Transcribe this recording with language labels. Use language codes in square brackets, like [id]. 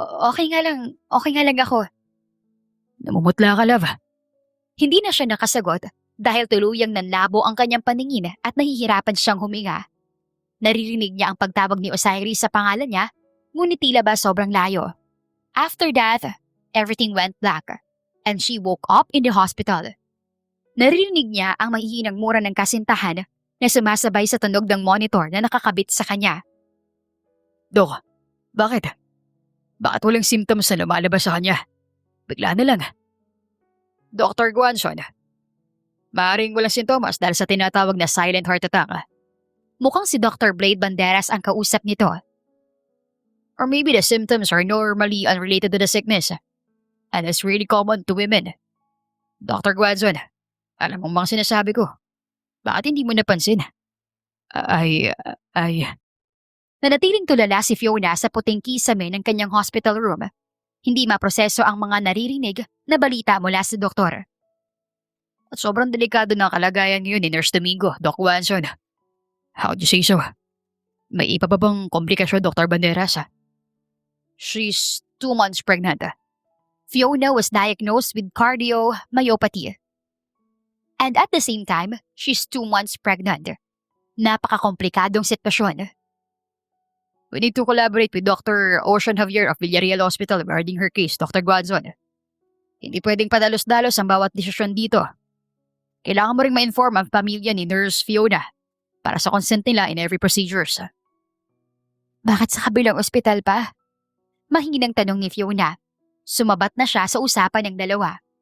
[tl] Okay nga lang ako. Namumutla ka, love. Hindi na siya nakasagot dahil tuluyang nanlabo ang kanyang paningin at nahihirapan siyang huminga. Naririnig niya ang pagtawag ni Osiris sa pangalan niya, ngunit tila ba sobrang layo. [en] After that, everything went black and she woke up in the hospital. [tl] Naririnig niya ang mahihinang mura ng kasintahan na sumasabay sa tunog ng monitor na nakakabit sa kanya. Dok, bakit? Bakit walang symptoms na lumalabas sa kanya? Bigla na lang. Dr. Guanzon, maaaring walang sintomas dahil sa tinatawag na silent heart attack. Mukhang si Dr. Blade Banderas ang kausap nito. [en] Or maybe the symptoms are normally unrelated to the sickness. And it's really common to women. [tl] Dr. Guanzon, alam mong mga sinasabi ko. Bakit hindi mo napansin? Ay... Nanatiling tulala si Fiona sa puting kisame ng kanyang hospital room. Hindi maproseso ang mga naririnig na balita mula sa doktor. At sobrang delikado ng kalagayan ngayon ni Nurse Domingo, Doc Guanzon. [en] How'd you say so? [tl] May iba pa bang komplikasyon, Dr. Banderas? [en] She's 2 months pregnant. Fiona was diagnosed with cardiomyopathy. And at the same time, she's 2 months pregnant. [tl] Napakakomplikadong sitwasyon. [en] We need to collaborate with Dr. Ocean Javier of Villarreal Hospital regarding her case, Dr. Guanzon. [tl] Hindi pwedeng padalos-dalos ang bawat desisyon dito. Kailangan mo ring ma-inform ang pamilya ni Nurse Fiona para sa consent nila [en] in every procedures. [tl] Bakit sa kabilang ospital pa? Mahinang tanong ni Fiona. Sumabat na siya sa usapan ng dalawa.